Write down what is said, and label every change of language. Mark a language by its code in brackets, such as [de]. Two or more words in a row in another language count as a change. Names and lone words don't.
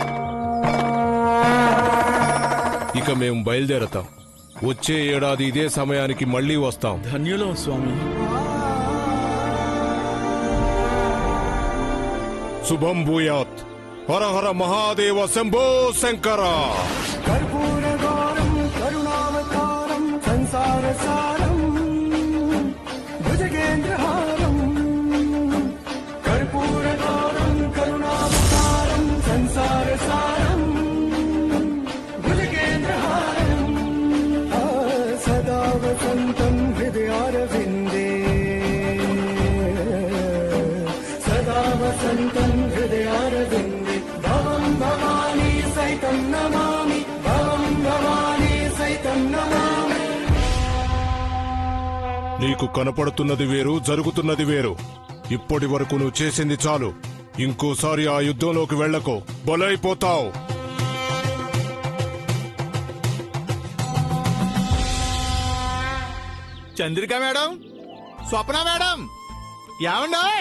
[te] ఇక మేం బయలుదేరతాం. వచ్చే ఏడాది ఇదే సమయానికి మళ్ళీ వస్తాం. ధన్యులం స్వామి. [sa] శుభం భూయాత్. హర హర మహాదేవ శంభో శంకర. कर्पूरगौरं करुणावतारं संसारसारं भुजगेन्द्रहारं कर्पूरगौरं करुणावतारं संसारसारं भुजगेन्द्रहारं सदा वसन्तं हृदयारविन्दे सदा वसन्तं हृदयारविन्दे भवं भवानी सहितं नमामि भवं भवानी सहितं नमामि. [te] నీకు కనపడుతున్నది వేరు, జరుగుతున్నది వేరు. ఇప్పటి వరకు నువ్వు చేసింది చాలు. ఇంకోసారి ఆ యుద్ధంలోకి వెళ్ళకో, బలైపోతావు. చంద్రిక మేడం, స్వప్న మేడం, ఏమండోయ్?